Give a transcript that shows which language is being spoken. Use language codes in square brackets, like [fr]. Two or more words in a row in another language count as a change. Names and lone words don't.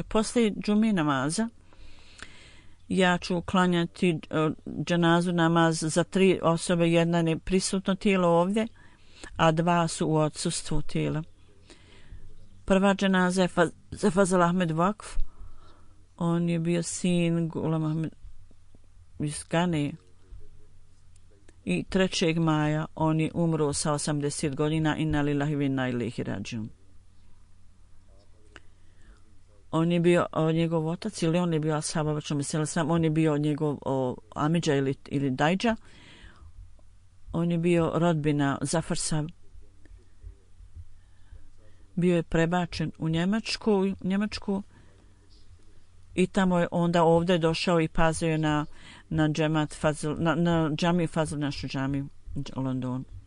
[bs] Poslije džumi namaza ja ću klanjati dženazu namaz za 3 osobe, jedna je prisutno tijelo ovdje, a 2 su u odsustvu tijela. Prva dženaza je za Fazal Ahmed Vakf. On je bio sin Gulam Ahmed iz Gane. I 3. maja on je umro sa 80 godina. [ar] إنا لله وإنا إليه راجعون. [bs] On je bio njegov otac, ili on je bio ashab obećanog Mesija [ar] عليه السلام, [bs] on je bio njegov amidža ili dajđa. On je bio rodbina Zafar. Bio je prebačen u Njemačku i tamo je onda ovdje došao i pazio je na džemat Fazl, na džamiju Fazl, našu džamiju u Londonu.